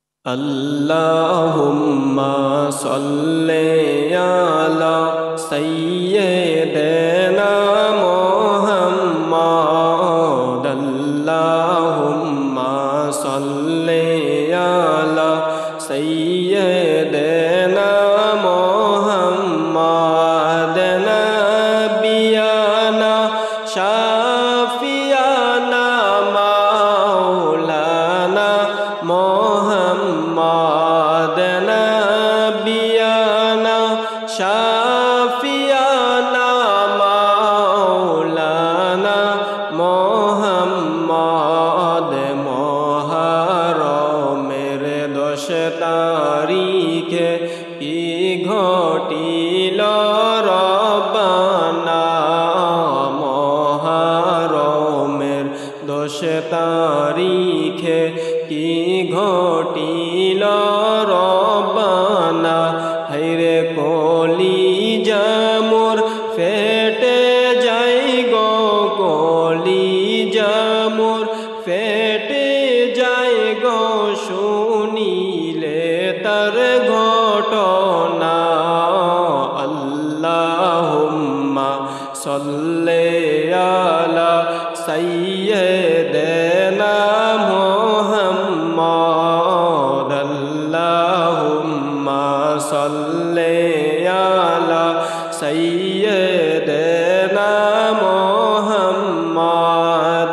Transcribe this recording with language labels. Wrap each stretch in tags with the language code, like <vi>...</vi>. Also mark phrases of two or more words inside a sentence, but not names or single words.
<ar>اللهم صل على سيدنا محمد. اللهم صل على سيدنا محمد. نبينا شفيعنا مولانا محمد. نبينا شفيعنا مولانا محمد.</ar> <bn>Muharramer 10 তারিখে কি ঘটিল রব্বানা। মুহররমের 10 তারিখে কি ঘটিল রব্বানা। হায়রে কলিজা মোর ফেটে যাই গো, কলিজা মোর ফেটে যাই গো শুনিলে তার ঘটনা।</bn> <ar>اللهم صل على سيدنا محمد. اللهم صل على سيدنا محمد.</ar>